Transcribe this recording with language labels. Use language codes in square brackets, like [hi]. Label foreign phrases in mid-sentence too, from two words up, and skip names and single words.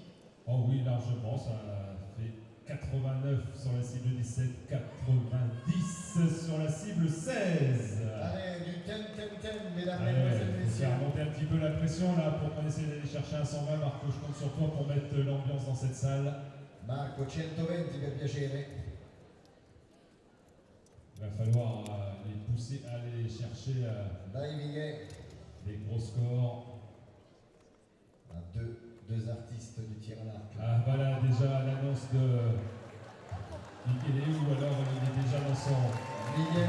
[fr] Oh oui, largement, ça fait 89 sur la cible 17, 90 sur la cible 16. Allez, du thème, mesdames, Allez, mesdemoiselles, faut messieurs. faire monter un petit peu la pression là pour qu'on essaie d'aller chercher un 120. Marco, je compte sur toi pour mettre l'ambiance dans cette salle. [it] Marco, 120 per piacere. [fr] Il va falloir les pousser à aller chercher [it] Dai Miguel. [fr] des gros scores. Ah, deux artistes du tir à l'arc. Ah, voilà déjà l'annonce de Michele, ou alors il est déjà dans son... Miguel.